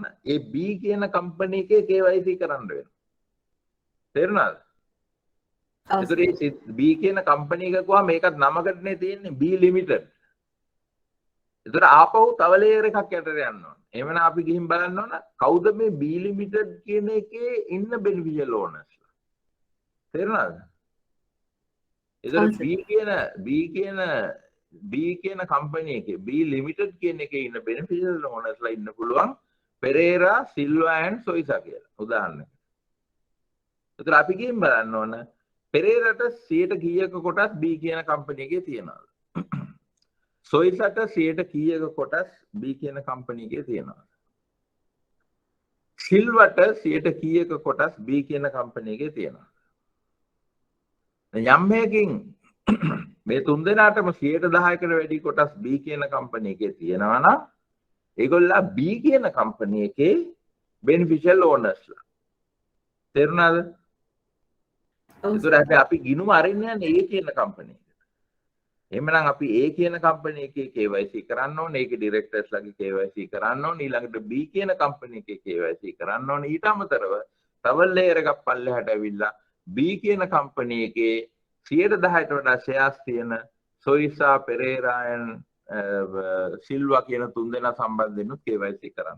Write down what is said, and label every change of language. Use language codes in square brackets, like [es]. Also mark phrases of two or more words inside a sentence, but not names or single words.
[si] ඒ B කියන කම්පැනි එකේ KYC කරන්න වෙනවා. තේරුණාද? ඒතර B කියන කම්පැනි එක ගියා මේකත් නමකටනේ තියෙන්නේ B limited. ඒතර ආපහු තව ලේයර් එකක් යටට යන්න ඕන. එහෙමනම් අපි ගිහින් බලන්න ඕන කවුද මේ B limited කියන එකේ ඉන්න [en] beneficial owners. [si] තේරුණාද? ඒතර B කියන කම්පැනි එකේ B limited කියන එකේ ඉන්න [en] beneficial owners [si] ලා ඉන්න පුළුවන් පෙරේරා සිල්වා ඇන්ඩ් සොයිසා කියලා. උදාහරණයක්. ඒතර අපි ගිහින් බලන්න ඕන පෙරේරාට 100ට කීයක කොටස් B කියන කම්පැනි එකේ තියෙනවද? සොයිසට 100ට කීයක කොටස් B කියන කම්පැනි එකේ තියෙනවද? සිල්වට 100ට කීයක කොටස් B කියන කම්පැනි එකේ තියෙනවද? යම් හේකින් මේ තුන් දෙනාටම 10%කට වැඩි කොටස් B කියන කම්පැනි එකේ තියෙනවා නම් ඒගොල්ලා B කියන කම්පැනි එකේ [en] beneficial owners [si] ලා. තේරුණාද? ඒතර අපි ගිනුම අරින්න යන්නේ A කියන කම්පැනි එකට. එහෙමනම් අපි A කියන කම්පැනි එකේ KYC කරන්න ඕනේ. ඒකේ ඩිරෙක්ටර්ස් ලගේ KYC කරන්න ඕනේ. ඊළඟට B කියන කම්පැනි එකේ KYC කරන්න ඕනේ. ඊට අමතරව තව ලේයර් එකක් පල්ලෙහාට ඇවිල්ලා B කියන කම්පැනි එකේ 10%ට වඩා ෂෙයාර්ස් තියෙන සොයිසා පෙරේරායන් සිල්වා කියන තුන් දෙනා සම්බන්ධයෙන් KYC කරන්න.